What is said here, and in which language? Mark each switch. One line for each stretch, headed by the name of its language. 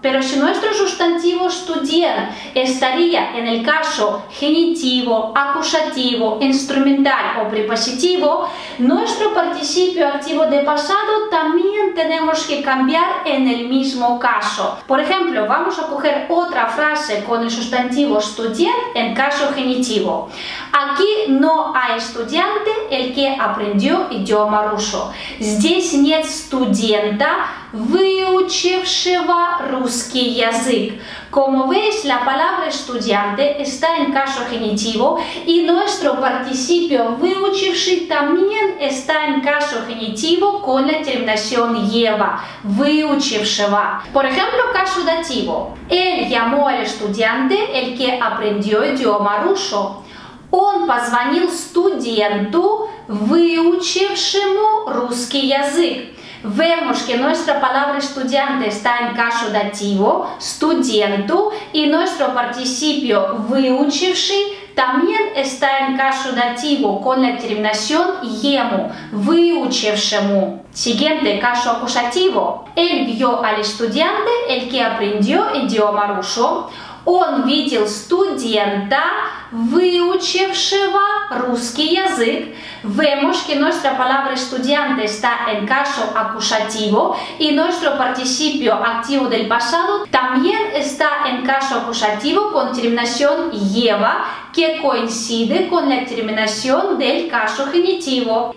Spanish: Pero si nuestro sustantivo студент estaría en el caso genitivo, acusativo, instrumental o prepositivo, nuestro participio activo de pasado también tenemos que cambiar en el mismo caso. Por ejemplo, vamos a coger otra frase con el sustantivo студент en caso genitivo. Aquí no no hay estudiante el que aprendió idioma ruso.
Russian: Здесь нет студента, выучившего русский язык.
Spanish: Como veis, la palabra estudiante está en caso genitivo y nuestro participio выучивший también está en caso genitivo con la terminación lleva, выучившего. Por ejemplo, caso dativo. Él llamó al estudiante el que aprendió idioma ruso.
Russian: Он позвонил студенту, выучившему русский язык.
Spanish: Vemos que nuestra palabra estudiante está en caso dativo, studentu, y nuestro participio выучивший también está en caso dativo con la terminación ему, выучившему. Siguiente caso acusativo. Él vio al estudiante el que aprendió idioma ruso.
Russian: Он видел студента, выучившего русский язык.
Spanish: Vemos que nuestra palabra estudiante está en caso acusativo y nuestro participio activo del pasado también está en caso acusativo con terminación lleva, que coincide con la terminación del caso genitivo.